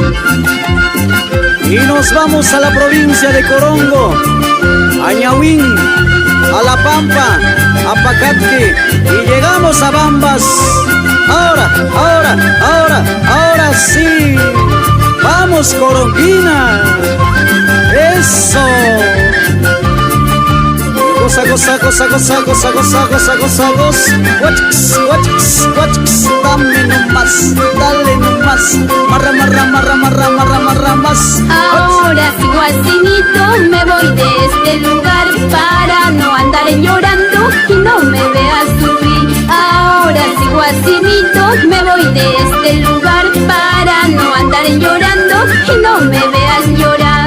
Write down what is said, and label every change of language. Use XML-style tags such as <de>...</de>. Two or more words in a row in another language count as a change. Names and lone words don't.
<es>Y nos vamos a la provincia de Corongo, a Ñahuín, a La Pampa, a Pacatque y llegamos a Bambas. Ahora, ahora, ahora, ahora sí. Vamos, Coronguina. Eso. Goza, goza, goza, goza, goza, goza, goza, goza, goza. Guachx, guachx, guachx. Dame nomás, dale nomás. Marra, marra, marra, marra, marra, marra, más. Ahora sigo asinito, me voy de este lugar para no andar llorando y no me veas sufrir. Ahora sigo asinito, me voy de este lugar para no andar llorando y no me veas llorar.</es>